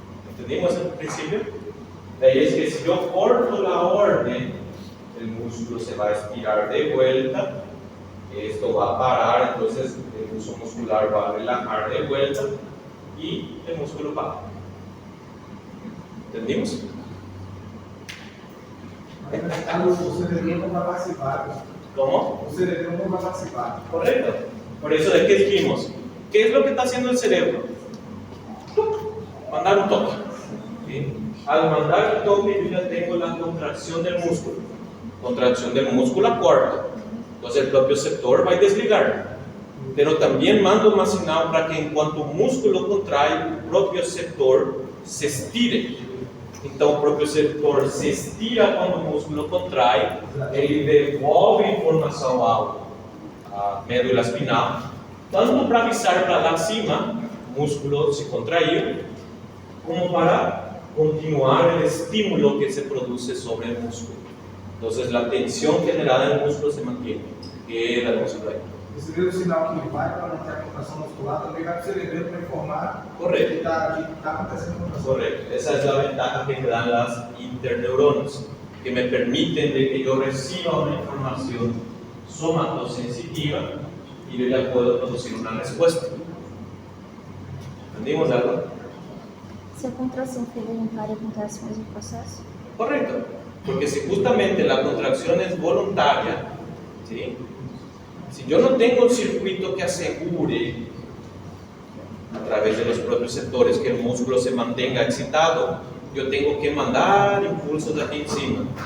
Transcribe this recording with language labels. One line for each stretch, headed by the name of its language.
Spanish: ¿Entendimos el principio? De ahí es que si yo corto la orden, el músculo se va a estirar de vuelta, esto va a parar, entonces el uso muscular va a relajar de vuelta y el músculo para. ¿Entendimos?
Portuguese: O cerebro não vai participar.
Spanish: ¿Cómo?
Portuguese: O cerebro não vai participar.
Spanish: Correcto. Por eso, ¿de qué dijimos? ¿Qué es lo que está haciendo el cerebro? Mandar un toque. ¿Sí? Al mandar el toque, yo ya tengo la contracción del músculo. Contracción del músculo a corto. Entonces el propio receptor va a desligar. Pero también
Portuguese: mando uma sinal para que enquanto o músculo contrai, o próprio receptor se estire. Então o próprio receptor se estira quando o músculo contrai, ele devolve informação à médula espinal, tanto para avisar para lá cima, o músculo se contraiu, como para continuar o estímulo que se produce sobre o músculo. Então a tensão generada no músculo se mantém,
Spanish: queda el músculo
Portuguese: aí. Esse mesmo sinal que vai para manter a contração muscular também vai para o cerebelo para informar
Spanish: Correcto.
Portuguese: que está acontecendo a contração.
Spanish: Correcto, esa es la ventaja que me dan las interneuronas, que me permiten de que yo reciba una información somatosensitiva y yo ya puedo producir una respuesta. ¿Entendimos algo?
Portuguese: Se a contração for voluntária, acontece o mesmo processo?
Spanish: Correcto, porque si justamente la contracción es voluntaria, ¿sí? Si yo no tengo un circuito que asegure a través de los propios receptores que el músculo se mantenga excitado, yo tengo que mandar impulsos de aquí encima.